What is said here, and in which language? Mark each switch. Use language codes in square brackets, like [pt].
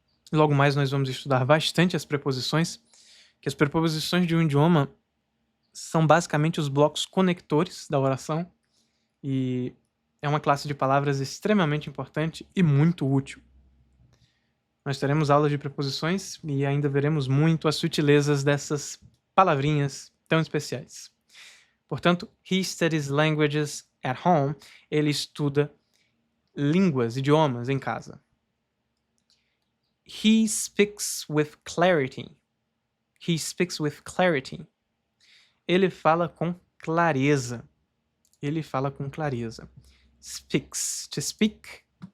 [pt] Logo mais nós vamos estudar bastante as preposições, que as preposições de um idioma são basicamente os blocos conectores da oração e é uma classe de palavras extremamente importante e muito útil. Nós teremos aulas de preposições e ainda veremos muito as sutilezas dessas palavrinhas tão especiais. Portanto, [en] he studies languages at home. [pt] Ele estuda línguas, idiomas em casa. [en] He speaks with clarity. He speaks with clarity. [pt] Ele fala com clareza. Ele fala com clareza. [en] Speaks. To speak.